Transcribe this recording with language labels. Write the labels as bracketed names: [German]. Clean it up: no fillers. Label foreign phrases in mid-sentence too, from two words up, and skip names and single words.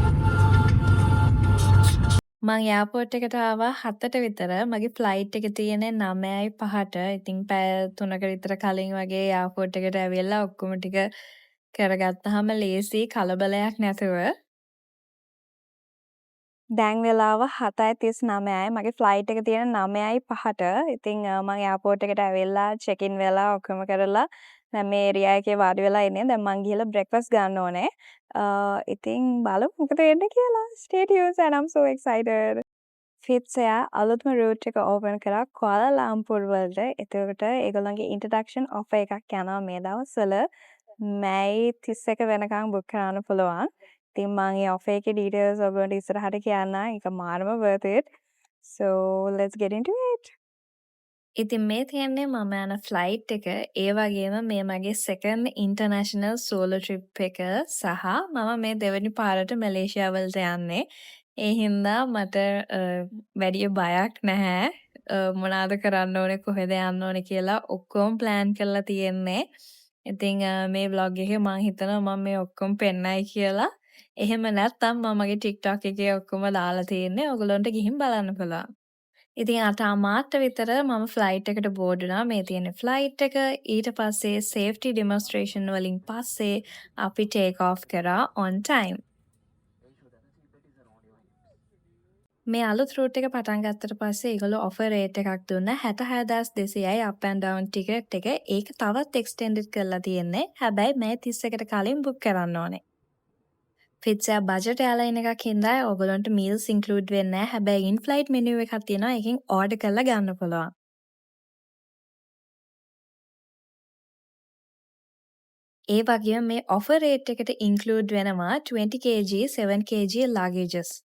[Sinhala] මං එයාපෝට් එකට ආවා 7ට විතර මගේ ෆ්ලයිට් එක තියෙන්නේ 9:05ට ඉතින් පැය 3ක විතර කලින් වගේ එයාපෝට් එකට ඇවිල්ලා ඔක්කොම ටික කරගත්තාම ලේසි කලබලයක් නැතුව දැන් වෙලාව 7:39යි මගේ ෆ්ලයිට් එක තියෙන 9:05ට. ඉතින් මම එයාපෝට් එකට ඇවිල්ලා [English] check in [Sinhala] වෙලා ඔක්කොම කරලා දැන් මේ ඒරියා එකේ වාඩි වෙලා ඉන්නේ. දැන් මං ගිහලා බ්‍රෙක්ෆාස්ට් ගන්න ඕනේ. ඉතින් බලමු මොකද වෙන්නේ කියලා. [English] Stay tuned and I'm so excited. [Sinhala] ෆිට්ස් එයා අලුත්ම රූට් එක ඕපන් කරා කුआला ලම්පුර් වලට. එතකොට ඒගොල්ලන්ගේ [English] introduction offer [Sinhala] එකක් යනවා මේ දවස්වල. මැයි 31 වෙනකන් බුක් කරන්න පුළුවන්. ඉතින් මම ඒ ඔෆර් එකේ ඩීටේල්ස් ඔයගොල්ලන්ට ඉස්සරහට කියන්න. ඒක මාරම [English] worth it. So let's get into it. [Sinhala] ඉතින් මේ තියන්නේ මම යන ෆ්ලයිට් එක ඒ වගේම මේ මගේ [English] second international solo trip [Sinhala] එක සහ මම මේ දෙවෙනි පාරට මැලේසියා වලට යන්නේ. ඒ හින්දා මට වැඩි බයක් නැහැ. මොනවාද කරන්න ඕනේ කොහෙද යන්න ඕනේ කියලා ඔක්කොම plan කරලා තියෙන්නේ. ඉතින් මේ vlog එකේ මම හිතනවා මම මේ ඔක්කොම පෙන්නයි කියලා. එහෙම නැත්නම් මම මගේ TikTok එකේ ඔක්කොම දාලා තියෙන්නේ. ඔයගොල්ලන්ට ගිහින් බලන්න පුළුවන්. ඉතින් 8:00 විතර මම ෆ්ලයිට් එකට බෝඩ් වුණා. මේ තියෙන ෆ්ලයිට් එක. ඊට පස්සේ [English] safety demonstration [Sinhala] වලින් පස්සේ අපි [English] take off [Sinhala] කරා [English] on time. [Sinhala] මේ අලුත් රූට් එක පටන් ගත්තට පස්සේ ඒගොල්ලෝ [English] offer rate [Sinhala] එකක් දුන්නා 66200යි [English] up and down [Sinhala] ටිකට් එක. ඒක තවත් එක්ස්ටෙන්ඩඩ් කරලා තියෙන්නේ. හැබැයි මේ 31කට කලින් බුක් කරන්න ඕනේ. ෆිට්සා [English] budget airline [Sinhala] එකක් හින්දා ඔයගොල්ලන්ට [English] meals include [Sinhala] වෙන්නේ නැහැ. හැබැයි [English] in flight menu [Sinhala] එකක් තියෙනවා. ඒකෙන් ඕඩර් කරලා ගන්න පුළුවන්. ඒ වගේම මේ [English] offer rate [Sinhala] එකට ඉන්ක්ලූඩ් වෙනවා 20 kg 7 [English] kg luggages.